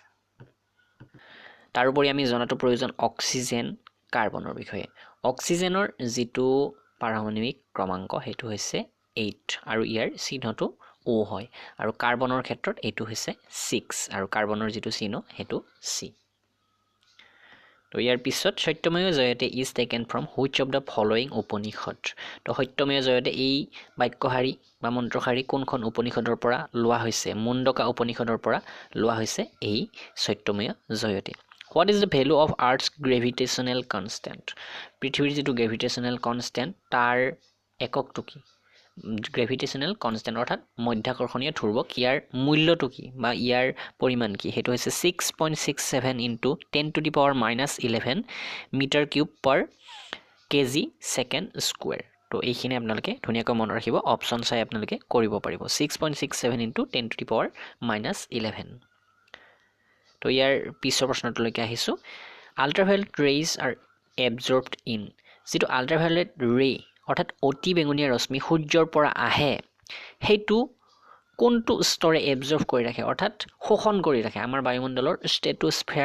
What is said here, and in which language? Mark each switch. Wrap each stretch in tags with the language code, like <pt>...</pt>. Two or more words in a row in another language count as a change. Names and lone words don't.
<as>তাৰ উপৰি আমি জনাটো প্ৰয়োজন অক্সিজেন কাৰ্বনৰ বিষয়ে অক্সিজেনৰ যিটো পাৰমাণবিক ক্ৰমাংক হেতু হৈছে 8 আৰু ইয়াৰ চিহ্নটো O হয় আৰু কাৰ্বনৰ ক্ষেত্ৰত এটো হৈছে 6 আৰু কাৰ্বনৰ যিটো চিহ্ন হেতু C তো ইয়াৰ পিছত</as> <sa>सत्यमेव जयते</sa> <en>is taken from which of the following</en> <as>উপনিষদ তো</as> <sa>सत्यमेव जयते</sa> <as>এই বাক্যশাৰী বা মন্ত্ৰশাৰী কোনখন উপনিষদৰ পৰা লোৱা হৈছে মুণ্ডকা উপনিষদৰ পৰা লোৱা হৈছে এই</as> <sa>सत्यमेव जयते</sa> <en>What is the value of Earth's gravitational constant?</en> <as>পৃথিৱীৰ যিটো</as> <en>gravitational constant</en> <as>তাৰ এককটো কি</as> <en>gravitational constant</en> <as>অৰ্থাৎ মধ্যাকৰ্ষণীয় ধ্ৰুৱক ইয়াৰ মূল্যটো কি বা ইয়াৰ পৰিমাণ কি হেতু হৈছে</as> <en>6.67 into 10 to the power minus 11 meter cube per kg second square</en> <as>তো এইখিনি আপোনালোকে ধুনীয়াকৈ মনত ৰাখিব অপচন চাই আপোনালোকে কৰিব পাৰিব</as> <en>6.67 into 10 to the power minus 11</en> <as>তো ইয়াৰ পিছৰ প্ৰশ্নটোলৈকে আহিছো</as> <en>ultraviolet rays are absorbed in</en> <as>যিটো</as> <en>ultraviolet ray</en> <as>অৰ্থাৎ অতি বেঙুনীয়া ৰশ্মি সূৰ্যৰ পৰা আহে হেতু কোনটো স্তৰে এবজৰ্ব কৰি ৰাখে অৰ্থাৎ শোষণ কৰি ৰাখে আমাৰ বায়ুমণ্ডলৰ ষ্ট্ৰেটোস্ফিয়াৰ</as>